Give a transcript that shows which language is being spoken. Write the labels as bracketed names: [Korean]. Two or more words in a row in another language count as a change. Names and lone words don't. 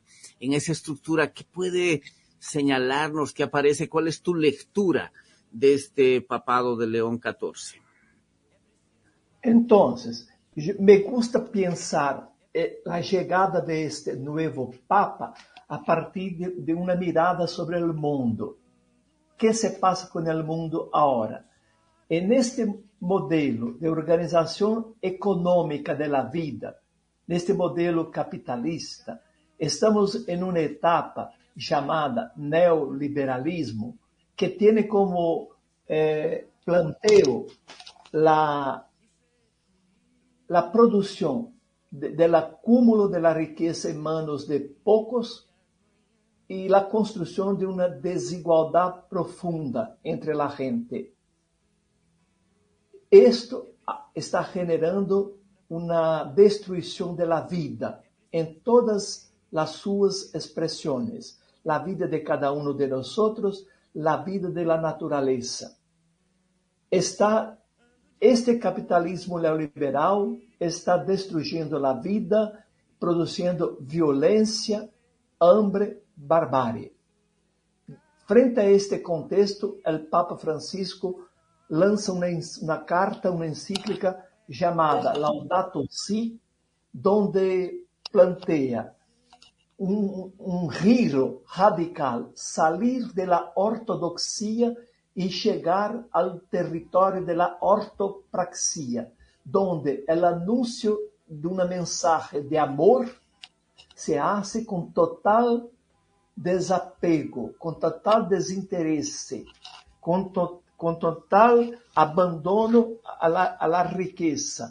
[Spanish] En esa estructura, ¿qué puede señalarnos, qué aparece? ¿Cuál es tu lectura de este papado de León XIV? Entonces, me gusta pensar [Portuguese] a chegada [Spanish] de este nuevo Papa a partir de [Portuguese] uma mirada sobre o mundo. O que se passa com o mundo agora? Neste modelo de organização econômica da vida, neste modelo capitalista, estamos em uma etapa chamada neoliberalismo, que tem como planteo a produção [Spanish] del acúmulo de la riqueza en manos de pocos y la construcción de una desigualdad profunda entre la gente. Esto está generando una destrucción de la vida, [Portuguese] em todas as suas expressões. A vida de cada um de nós, a vida da natureza. Este capitalismo neoliberal está destruindo a vida, produzindo violência, hambre, barbárie. Frente a este contexto, o Papa Francisco lança uma carta, uma encíclica chamada Laudato Si, [Spanish] donde plantea [Portuguese] giro radical, salir da ortodoxia e chegar ao território da ortopraxia, donde o anúncio de uma mensagem de amor [Spanish] se hace [Portuguese] com total desapego, com total desinteresse, com total abandono à la riqueza.